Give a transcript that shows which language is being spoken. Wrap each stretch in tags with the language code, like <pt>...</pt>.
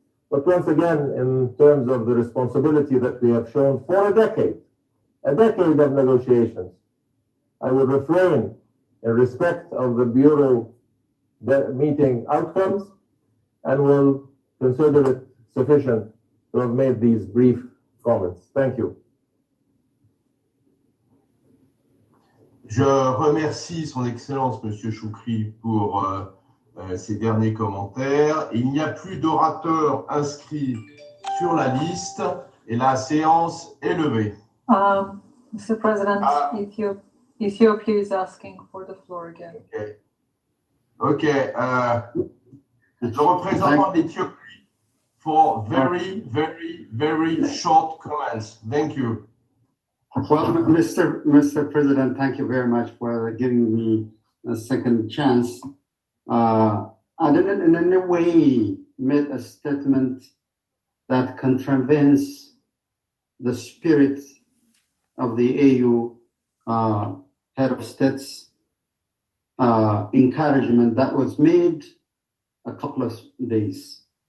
<en>But once again, in terms of the responsibility that we have shown for a decade of negotiations, I will refrain in respect of the Bureau meeting outcomes and will consider it sufficient to have made these brief comments. Thank you.</en> <fr>Je remercie son Excellence, M. Choukri, pour ses derniers commentaires. Il n'y a plus d'orateurs inscrits sur la liste et la séance est levée.</fr> <en>Mr. President, Ethiopia is asking for the floor again. OK.</en> <fr>Le représentant d'Éthiopie</fr> <en>for very, very, very short comments. Thank you. Well, Mr. President, thank you very much for giving me a second chance. I didn't in any way make a statement that contravenes the spirit of the AU head of state's encouragement that was made a couple of days.</en>